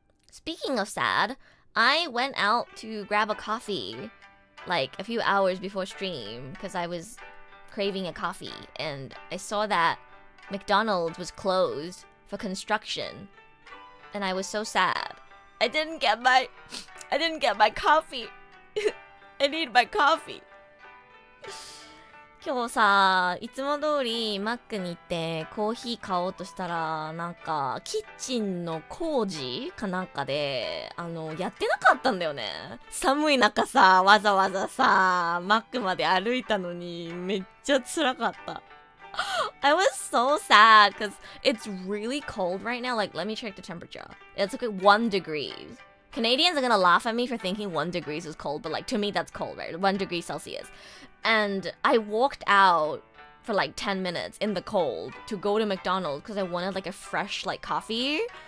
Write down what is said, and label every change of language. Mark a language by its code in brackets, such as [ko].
[en] Speaking of sad, I went out to grab a coffee like a few hours before stream because I was craving a coffee and I saw that McDonald's was closed for construction and I was so sad. I didn't get my coffee. I need my coffee. [ja] 今日さ、いつも通りマックに行ってコーヒー買おうとしたら、なんか、キッチンの工事かなんかで、やってなかったんだよね。寒い中さ、わざわざさ、マックまで歩いたのに、めっちゃ辛かった。 [en] I was so sad, because it's really cold right now. Like, let me check the temperature. It's like 1 degree. Canadians are gonna laugh at me for thinking 1 degree is cold, but like, to me that's cold, right? 1 degree Celsius. And I walked out for like 10 minutes in the cold to go to McDonald's because I wanted like a fresh like coffee.